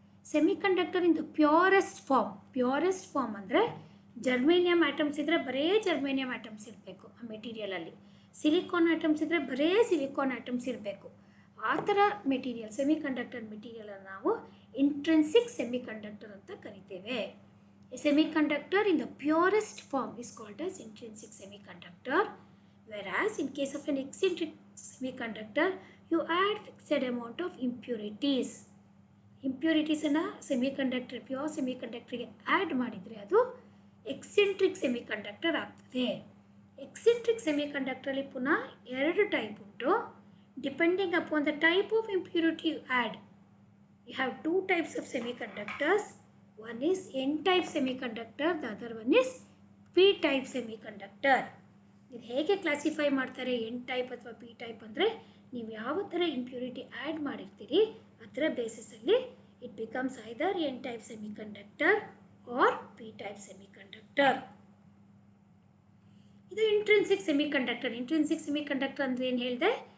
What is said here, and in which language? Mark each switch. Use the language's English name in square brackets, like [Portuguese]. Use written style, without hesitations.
[Kannada] Semi conductor [English] in the purest form [Kannada] ಅಂದರೆ germanium atoms ಇದ್ದರೆ ಬರೇ ಜರ್ಮೇನಿಯಮ್ ಆಟಮ್ಸ್ ಇರಬೇಕು ಆ ಮೆಟೀರಿಯಲಲ್ಲಿ, ಸಿಲಿಕಾನ್ ಆಟಮ್ಸ್ ಇದ್ದರೆ ಬರೇ ಸಿಲಿಕಾನ್ ಆಟಮ್ಸ್ ಇರಬೇಕು. ಆ ಥರ ಮೆಟೀರಿಯಲ್, ಸೆಮಿ ಕಂಡಕ್ಟರ್ ಮೆಟೀರಿಯಲನ್ನು ನಾವು ಇಂಟ್ರೆನ್ಸಿಕ್ ಸೆಮಿ ಕಂಡಕ್ಟರ್ ಅಂತ ಕರಿತೇವೆ. [English] A semiconductor in the purest form is called as intrinsic semiconductor, whereas in case of an eccentric semiconductor, you add fixed amount of impurities. [Kannada] Impurities ಅನ್ನು semiconductor, pure ಸೆಮಿಕಂಡಕ್ಟರ್ಗೆ add ಮಾಡಿದರೆ ಅದು eccentric semiconductor ಆಗ್ತದೆ. Eccentric ಸೆಮಿಕಂಡಕ್ಟರಲ್ಲಿ ಪುನಃ ಎರಡು type ಉಂಟು. [English] Depending upon the type of impurity you add, you have two types of semiconductors. One is N-type semiconductor, the other one is P-type semiconductor. [Kannada] ಇದು ಹೇಗೆ classify ಮಾಡ್ತಾರೆ N-type ಅಥವಾ P-type ಅಂದರೆ, ನೀವು ಯಾವ ಥರ ಇಂಪ್ಯೂರಿಟಿ ಆ್ಯಡ್ ಮಾಡಿರ್ತೀರಿ ಅದರ ಬೇಸಿಸಲ್ಲಿ [English] It becomes either N-type semiconductor or P-type semiconductor. [Kannada] ಇದು ಇಂಟ್ರೆನ್ಸಿಕ್ ಸೆಮಿಕಂಡಕ್ಟರ್. ಇಂಟ್ರೆನ್ಸಿಕ್ ಸೆಮಿಕಂಡಕ್ಟರ್ ಅಂದರೆ ಏನು ಹೇಳಿದೆ?